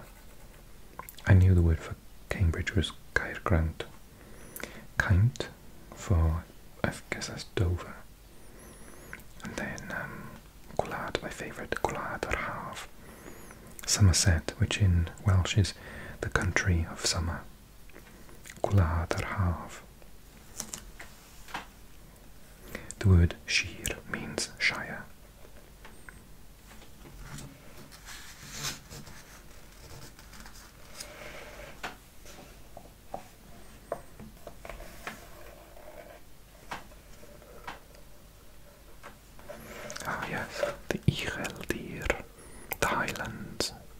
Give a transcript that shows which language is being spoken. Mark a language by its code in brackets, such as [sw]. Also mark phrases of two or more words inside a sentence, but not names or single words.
[en] I knew the word for Cambridge was Caergrawnt. Caint for, I guess that's Dover. And then Gwlad, my favourite, Gwlad yr Haf. Somerset, which in Welsh is the country of summer. Gwlad yr Haf. The word Shir means shire. Ah yes, the Ucheldir, the Highlands.